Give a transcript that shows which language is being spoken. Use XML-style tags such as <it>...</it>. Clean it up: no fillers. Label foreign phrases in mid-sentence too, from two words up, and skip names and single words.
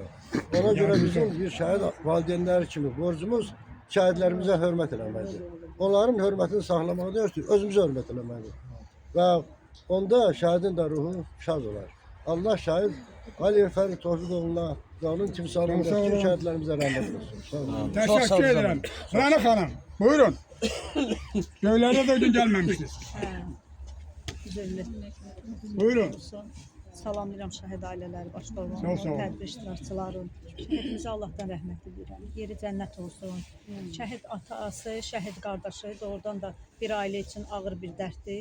<az>Ona görə bizim bir şəhid valideynləri kimi borcumuz şəhidlərimizə hörmət eləməkdir. Onların hörmətini saxlamaq deyir ki, özümüzə hörmət eləməkdir. Və onda şəhidin də ruhu şad olar. Allah şəhid Aliyev Fərid Tofiqoğlu'na və onun timsalında bütün şəhidlərimizə rəhmət olsun.</az> <tr>Teşekkür ederim. Rana Hanım, buyurun. Köylerde de dün gelmemiştiniz. Buyurun.</tr> <az>Salamlayıram şəhid ailələri başda Sağ ol, olan, sağ ol. tədbir iştirakçıların. Hepimizə Allahdan rəhmət edirəm. Yeri cənnət olsun. Şəhid atası, şəhid qardaşı doğrudan da bir ailə üçün ağır bir dərddir.</az>